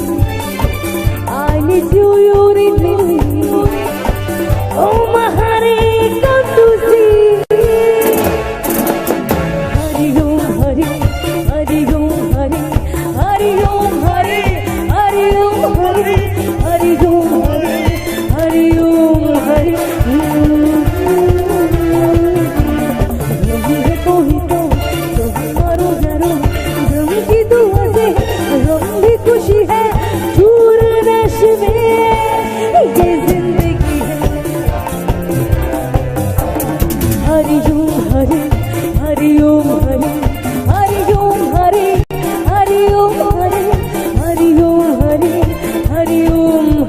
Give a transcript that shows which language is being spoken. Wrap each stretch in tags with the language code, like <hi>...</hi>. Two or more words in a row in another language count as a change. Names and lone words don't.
<en>I need you, you need me. Oh my honey, come to see.</en> <hi>Hari Om Hari, Hari Om Hari, Hari Om Hari, Hari Om Hari, Hari Om Hari, Hari Om Hari. खुशी है दूर नश में ये जिंदगी है हरि ओम हरि हरि ओम हरि हरि ओम हरि हरि ओम हरि हरि ओम हरि हरि ओम</hi>